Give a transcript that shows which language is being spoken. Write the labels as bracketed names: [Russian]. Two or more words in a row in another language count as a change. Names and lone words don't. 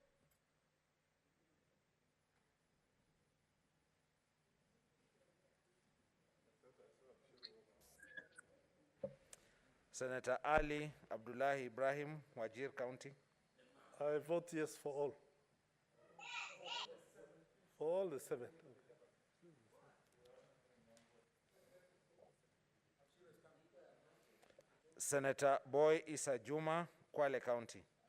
[English] Senator Ali Abdullahi Ibrahim, Wajir County. I vote yes for all. For all the 7. Senator Boy Issa Juma, Kwale County.